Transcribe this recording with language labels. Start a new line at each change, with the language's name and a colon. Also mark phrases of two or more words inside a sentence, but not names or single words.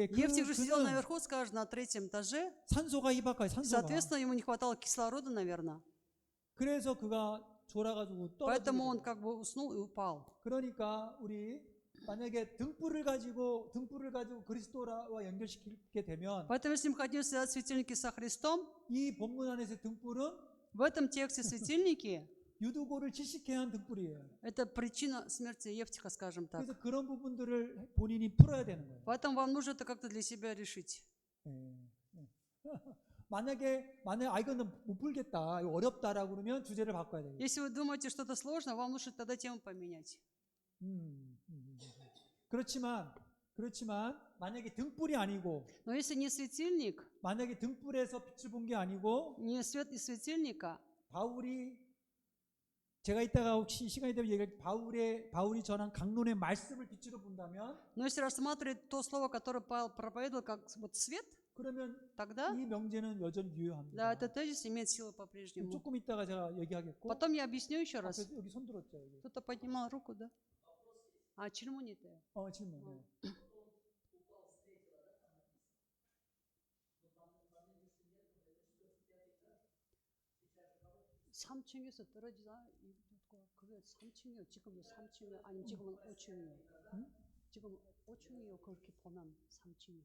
Russian: Евтих же сидел
Korean: 그는
Russian: наверху, скажем, на 3 этаже.
Korean: 산소가 희박해요. 산소가.
Russian: Соответственно, ему не хватало кислорода, наверное.
Korean: 그래서 그가 졸아가지고
Russian: Поэтому он
Korean: 떨어지게 돼요.
Russian: как бы уснул и упал.
Korean: 그러니까 우리 만약에 등불을 가지고 그리스도와 연결시키게 되면
Russian: Поэтому, если мы хотим связать светильники со Христом,
Korean: 이 본문 안에서 등불은
Russian: в этом тексте светильники
Korean: 유두고를 질식해 한 등불이에요.
Russian: это причина смерти Евтиха, скажем так.
Korean: 그래서 그런 부분들을 본인이 풀어야 되는 거예요.
Russian: Поэтому вам нужно это как-то для себя решить.
Korean: 만약에 이거는 못 풀겠다, 이거 어렵다라고 그러면 주제를 바꿔야 돼요.
Russian: Если вы думаете, что-то сложно, вам нужно тогда тему поменять.
Korean: 그렇지만 만약에 등불이 아니고
Russian: Но если не светильник,
Korean: 만약에 등불에서 빛을 본 게 아니고
Russian: не свет из светильника,
Korean: 바울이 제가 이따가 혹시 시간이 되면 얘기할 바울이 전한 강론의 말씀을 빛으로 본다면
Russian: но если рассматривать то слово, которое Павел проповедовал, как вот свет,
Korean: 그러면
Russian: тогда,
Korean: 이 명제는 여전히
Russian: да,
Korean: 유효합니다.
Russian: этот тезис имеет силу по-прежнему.
Korean: 조금 이따가 제가 얘기하겠고
Russian: Потом я объясню еще раз.
Korean: 앞에 여기 손 들었죠. 여기.
Russian: Кто-то поднимал руку, да? А, чермоните.
Korean: 질문. 3층에서 떨어지다. 그게 3층이요. 지금은 3층이요. 아니면 지금은 5층이요. 지금 5층이요. 그렇게 보면 3층이.